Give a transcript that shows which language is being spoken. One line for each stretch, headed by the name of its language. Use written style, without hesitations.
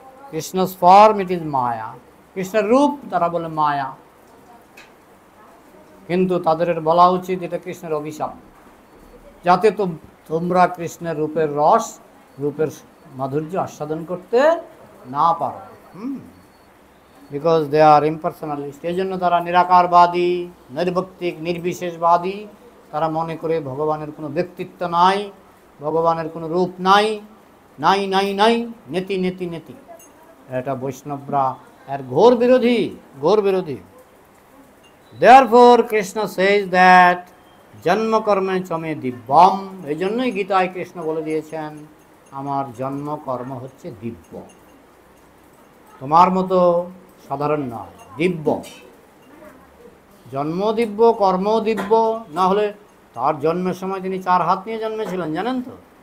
English: Krishna's form, it is Maya.
Bangla: কৃষ্ণের রূপ তারা বলে মায়া, কিন্তু তাদের বলা উচিত এটা কৃষ্ণের অভিশাপ, যাতে তোমরা কৃষ্ণের রূপের রস, রূপের মাধুর্য আস্বাদন করতে না পারো।
English: Because they are impersonalist.
Bangla: এই জন্য তারা নিরাকারবাদী, নির্ভক্তিক, নির্বিশেষবাদী। তারা মনে করে ভগবানের কোনো ব্যক্তিত্ব নাই, ভগবানের কোনো রূপ নাই, নাই নাই নাই, নেতি নেতি নেতি। এটা বৈষ্ণবরা এর ঘোর বিরোধী, ঘোর বিরোধী।
English: Therefore Krishna says that
Sanskrit: জন্মকর্মে চমে Divyam.
Bangla: এই জন্যই গীতায় কৃষ্ণ বলে দিয়েছেন আমার জন্মকর্ম হচ্ছে দিব্য, তোমার মতো সাধারণ নয়, দিব্য। জন্ম দিব্য, কর্ম দিব্য। না হলে তার জন্মের সময় তিনি 4 হাত নিয়ে জন্মেছিলেন, জানেন তো?